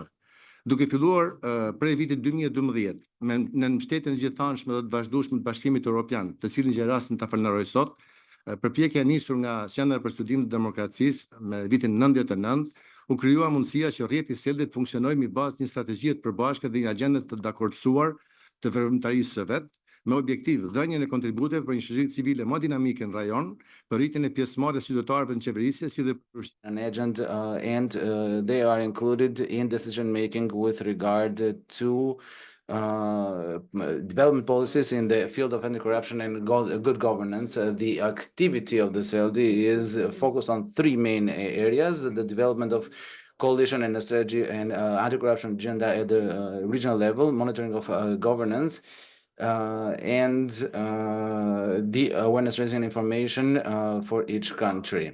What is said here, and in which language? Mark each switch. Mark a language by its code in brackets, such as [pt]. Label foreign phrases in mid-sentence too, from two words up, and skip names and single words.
[sq] Duke filluar prej vitit 2012 në mbështetjen e gjithëanshme dhe të vazhdueshme të Bashkimit Evropian, të cilin gjej rastin ta falenderoj sot, përpjekja e nisur nga Qendra për Studimin e Demokracisë me vitin 99, u krijua mundësia që rrjeti Seldit funksionojë mbi bazë një strategjie të përbashkët dhe një agjende të dakordsuar të veprimtarisë së vet, me objektiv dhënien e kontributeve për një shoqëri civile më dinamike në rajon, për rritjen e pjesëmarrjes së qytetarëve në qeverisje, si dhe [en] an agenda and they are included in decision making with regard to development policies in the field of anti-corruption and good governance. The activity of the CLD is focused on three main areas: the development of coalition and a strategy and anti-corruption agenda at the regional level, monitoring of governance, and the awareness raising information for each country.